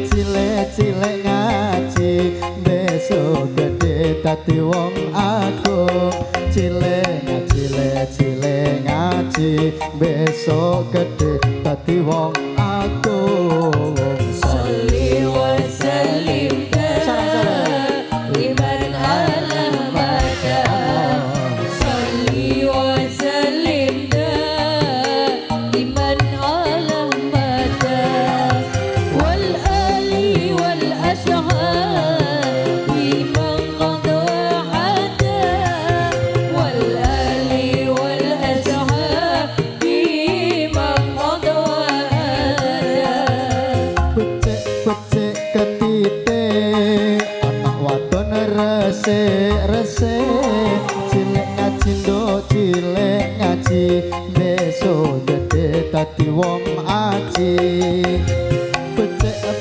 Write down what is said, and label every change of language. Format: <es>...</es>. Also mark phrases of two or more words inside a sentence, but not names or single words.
<jv>ngaji besok gede dadi wong agung cilik ngaji besok gede dadi wong agung</jv> <ar>صل وسلم لمن علا مدى صل وسلم لمن علا مدى والآل والأصحاب لمن قد وحدا والآل والأصحاب لمن قد وحدا</ar> <jv>becik ketitik anak wadon resik cilik ngaji nduk cilik ngaji besok gede dadi wong aji becik</jv>